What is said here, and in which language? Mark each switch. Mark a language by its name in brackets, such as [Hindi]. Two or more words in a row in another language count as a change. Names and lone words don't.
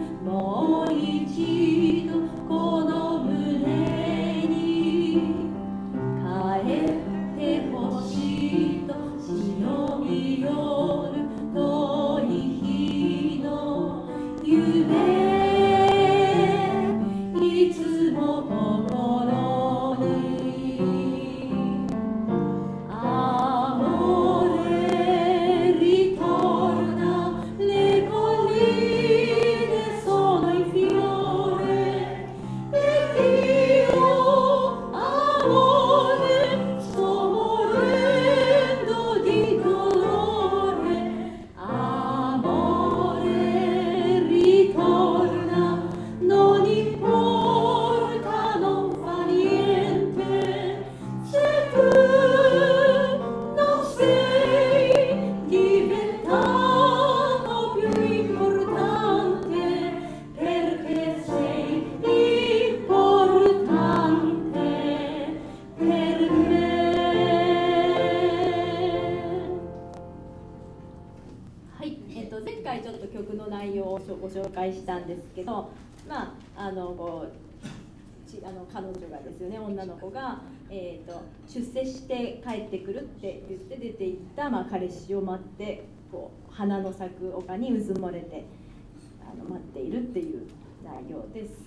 [Japanese] もう一度この胸に帰ってほしいと忍び寄る遠い日の夢、いつも心に。 [Italian] Amore ritorna, le colline sono in fiore e io amore sto morendo di dolore. Amore ritorna, non importa, non fa niente se tu non sei diventato più importante, perché sei importante per me。 [Japanese] はい、前回ちょっと曲の内容をご紹介したんですけど、彼女がですよね、女の子が、出世して帰ってくるって言って出て行った、彼氏を待って花の咲く丘にうずもれて待っているっていう内容です。